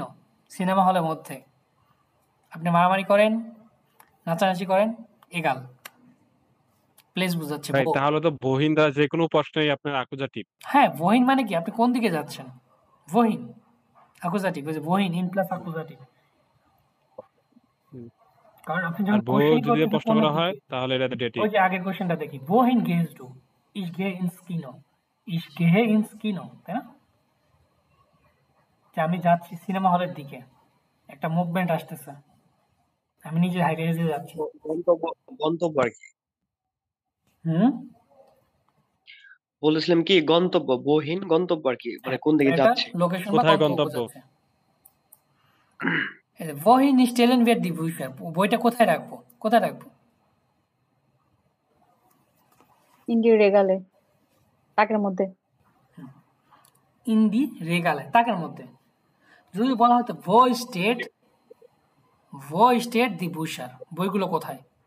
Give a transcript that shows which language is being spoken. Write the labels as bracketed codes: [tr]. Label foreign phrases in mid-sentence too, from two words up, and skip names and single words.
[bn] সিনেমা হলের মধ্যে আপনি মারামারি করেন, নাচানাচি করেন, এগাল প্লেস বোঝাচ্ছে ভাই ভো। তাহলে তো বহিন দ্বারা যে কোনো প্রশ্নেই আপনার অ্যাকুজাটিভ। হ্যাঁ, বহিন মানে কি? আপনি কোন দিকে যাচ্ছেন? বহিন অ্যাকুজাটিভ, ওই যে বহিন ইন প্লাস অ্যাকুজাটিভ। কারণ আপনি আর যখন ভো কোশ্চেন যদি করতেছেন প্রশ্ন কোন করা হয় দিকে? তাহলে এটা ডেটিভ। ওই যে আগের কোশ্চেনটা দেখি, [de] wohin gehst du? Ich gehe ins Kino. Ich gehe ins Kino, [bn] তাই না? যে আমি যাচ্ছি সিনেমা হলের দিকে, একটা মুভমেন্ট আসতেছে, আমি নিজে হাইটে হেঁটে যাচ্ছি। গন্তব্য গন্তব্য আর কি। হুম বলেছিলাম কি গন্তব্য, বহিন গন্তব্য আর কি, মানে হ্যাঁ, কোন দিকে এটা যাচ্ছে। লোকেশন বা কোথায় গন্তব্য গন্তব্য? বোঝাচ্ছে। এই যে, [de] wohin stellen wir die Bücher? [bn] বইটা কোথায় রাখবো? কোথায় রাখবো? [de] in die Regale, [bn] তাকের মধ্যে। [de] in die Regale, [bn] তাকের মধ্যে। যদি বলা হতো [de] wo steht die Bücher, [bn] বইগুলো কোথায়?